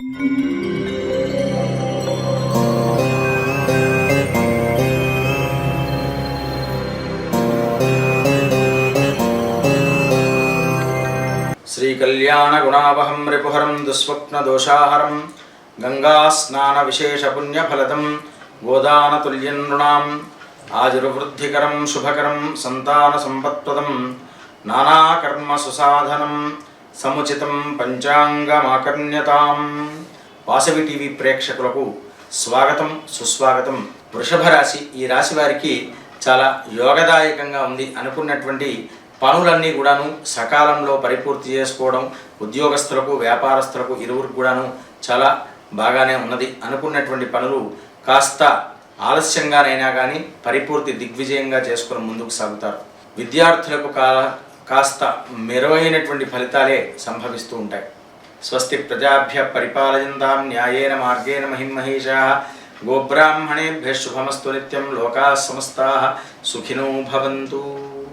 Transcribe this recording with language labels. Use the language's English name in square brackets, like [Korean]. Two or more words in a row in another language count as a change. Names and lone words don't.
[Sanskrit] श्रीकल्याणगुणावहं रिपुहरं दुःस्वप्नदोषाहरं गंगास्नानविशेषपुण्यफलदं गोदानतुल्यं नृणाम् आयुर्वृद्धिकरं शुभकरं संतानसंपत्प्रदं नानाकर्मसुसाधनं समुचितं पंचांगमाकर्ण्यताम्। [Telugu] వాసవి టీవీ ప్రేక్షకులకు స్వాగతం సుస్వాగతం। వృషభ రాశి, ఈ రాశి వారికి చాలా యోగదాయకంగా ఉంది। అనుకున్నటువంటి పనులన్నీ కూడాను సకాలంలో పరిపూర్తి చేసుకోవడం, ఉద్యోగస్తులకు వ్యాపారస్తులకు ఇరువురికి కూడాను చాలా బాగానే ఉన్నది। అనుకున్నటువంటి పనులు కాస్త ఆలస్యంగానైనా కానీ పరిపూర్తి దిగ్విజయంగా చేసుకుని ముందుకు సాగుతారు। విద్యార్థులకు కాస్త మెరుగైనటువంటి ఫలితాలే సంభవిస్తూ ఉంటాయి। [Sanskrit] స్వస్తి ప్రజాభ్య పరిపాలయంతాం న్యాయేన మార్గేణ మహిమహేషాః గోబ్రాహ్మణేభ్యః శుభమస్తు నిత్యం లోకాః సమస్తాః సుఖినో భవంతు।